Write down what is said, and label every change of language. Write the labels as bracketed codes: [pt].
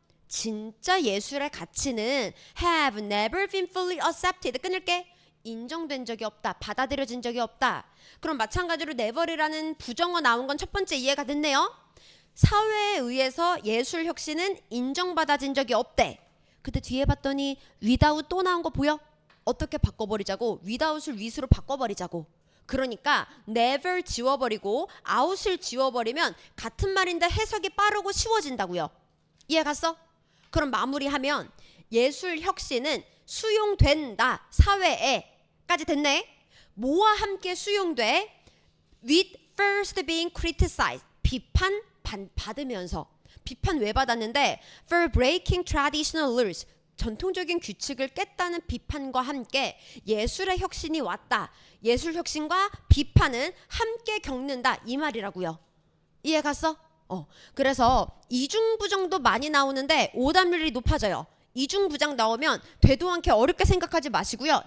[ko] 진짜 예술의 가치는 [en] have never been fully accepted. [ko] 끊을게. 인정된 적이 없다. 받아들여진 적이 없다. 그럼 마찬가지로 never이라는 부정어 나온 건 첫 번째 이해가 됐네요. 사회에 의해서 예술 혁신은 인정받아진 적이 없대. 근데 뒤에 봤더니 without 또 나온 거 보여? 어떻게 바꿔버리자고? without을 with로 바꿔버리자고. 그러니까 never 지워버리고 out을 지워버리면 같은 말인데 해석이 빠르고 쉬워진다고요. 이해 갔어? 그럼 마무리하면 예술 혁신은 수용된다. 사회에까지 됐네. 뭐와 함께 수용돼? [en] With first being criticized. [ko] 비판 받으면서. 비판 왜 받았는데? [en] For breaking traditional rules. [ko] 전통적인 규칙을 깼다는 비판과 함께 예술의 혁신이 왔다. 예술 혁신과 비판은 함께 겪는다. 이 말이라고요. 이해 갔어? 그래서 이중부정도 많이 나오는데 오답률이 높아져요. 이중부정 나오면 되도 않게 어렵게 생각하지 마시고요.